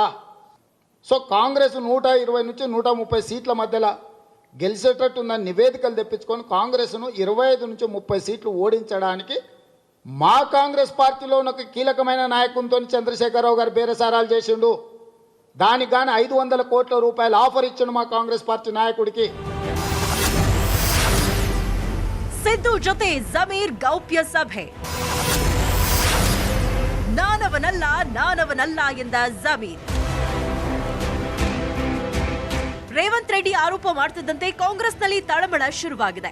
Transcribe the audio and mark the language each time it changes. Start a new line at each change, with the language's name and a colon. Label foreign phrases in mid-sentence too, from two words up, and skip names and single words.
Telugu: సో కాంగ్రెస్ 120 నుంచి 130 సీట్ల మధ్యలో గెలిచేటట్టున్న నివేదికలు తెప్పించుకొని కాంగ్రెస్ను 25 నుంచి 30 సీట్లు ఓడించడానికి మా కాంగ్రెస్ పార్టీలో ఉన్న కీలకమైన నాయకునితో చంద్రశేఖరరావు గారు బేరసారాలు చేసిండు. దానికి గాను 500 కోట్ల రూపాయలు ఆఫర్ ఇచ్చిండు మా కాంగ్రెస్ పార్టీ నాయకుడికి.
Kannada: ಸಿದ್ದು ಜೊತೆ ಜಮೀರ್ ಗೌಪ್ಯ ಸಭೆ. ನಾನವನಲ್ಲ ಎಂದ ಜಮೀರ್. ರೇವಂತ್ ರೆಡ್ಡಿ ಆರೋಪ ಮಾಡ್ತಿದ್ದಂತೆ ಕಾಂಗ್ರೆಸ್ನಲ್ಲಿ ತಳಮಳ ಶುರುವಾಗಿದೆ.